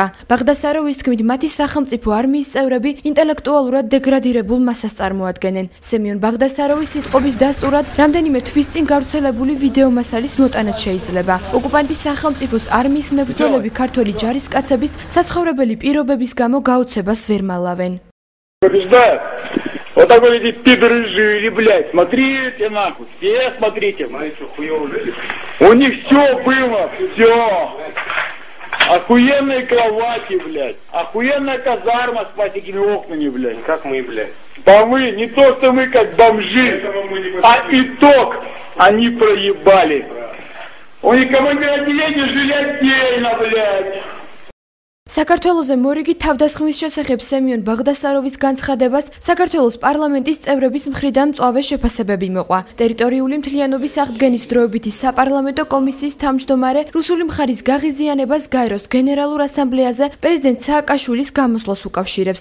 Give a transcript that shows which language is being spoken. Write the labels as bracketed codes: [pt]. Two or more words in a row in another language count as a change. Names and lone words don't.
[ka] ბაღდასაროვის თქმით, მათი სახელმწიფო არმიის წევრები ინტელექტუალურად დეგრადირებულ მასას წარმოადგენენ. სემიონ ბაღდასაროვის სიტყვის დასტურად რამდენიმე თვის წინ გავრცელებული ვიდეო მასალის მოტანაც შეიძლება. ოკუპანტის სახელმწიფოს არმიის მებრძოლები ქართველი ჯარისკაცების საცხოვრებელი პირობების გამო გაოცებას ვერ მალავენ. [ru] Вот так вот эти пидоры жили, блядь, смотрите нахуй, все смотрите. У них все было, все. Охуенные кровати, блядь, охуенная казарма с пластиковыми окнами, блядь. Как мы, блядь? Да мы, не то что мы как бомжи, а итог они проебали. У них командир отделения жили отдельно, блядь. [ka] საქართველოზე მორიგი თავდასხმის შესახებ სემიონ ბაღდასაროვის განცხადებას საქართველოს პარლამენტის წევრების მხრიდან მწვავე შეფასებები მოყვა. ტერიტორიული მთლიანობის აღდგენის დროებითი საპარლამენტო კომისიის თავმჯდომარე რუსული მხარის გაღიზიანებას გაეროს გენერალურ ასამბლეაზე პრეზიდენტ სააკაშვილის გამოსვლას უკავშირებს.